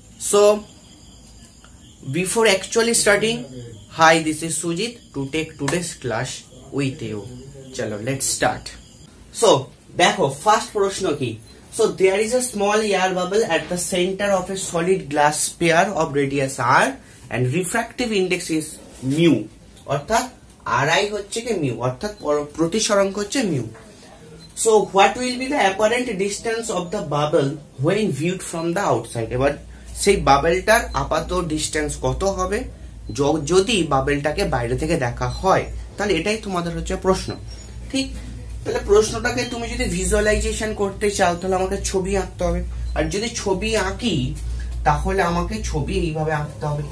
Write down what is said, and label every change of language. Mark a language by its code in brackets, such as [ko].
[en] So before actually starting, hi, this is Sujit to take today's class with you. Chalo, let's start. [bn] So দেখো first প্রশ্ন কি। [en] So there is a small air bubble at the center of a solid glass sphere of radius r and refractive index is mu, [bn] অর্থাৎ ri হচ্ছে কি mu, অর্থাৎ প্রতিসরাঙ্ক হচ্ছে mu. [en] So what will be the apparent distance of the bubble when viewed from the outside? [bn] এবার সেই বাবেলটার আপাত distance কত হবে যদি বাবেলটাকে বাইরে থেকে দেখা হয়, তাহলে এটাই তোমাদের হচ্ছে প্রশ্ন, ঠিক। তাহলে প্রশ্নটাকে তুমি যদি ভিজুয়ালাইজেশন করতে চাও তাহলে আমাকে ছবি আঁকতে হবে, আর যদি ছবি আঁকি তাহলে আমাকে ছবি এইভাবে আঁকতে হবে।